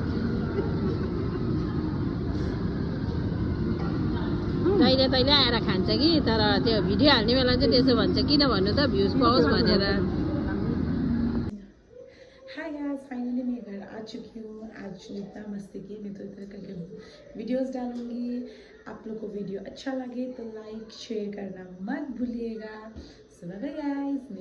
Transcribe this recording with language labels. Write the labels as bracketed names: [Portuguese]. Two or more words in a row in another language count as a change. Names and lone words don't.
[Nepali] जहिले तहिले आएर खान्छ कि तर त्यो भिडियो हाल्ने बेला चाहिँ त्यसो भन्छ किन भन्नु त भ्युज पाओस् भनेर [English] hi guys [Hindi] फाइनली मैं घर आ चुकी हूँ आज इतना मस्ती की मैं तो इधर करके वीडियोस डालूंगी आप लोग को वीडियो अच्छा लगे तो [English] like share [Hindi] करना मत भूलिएगा [English] so bye guys.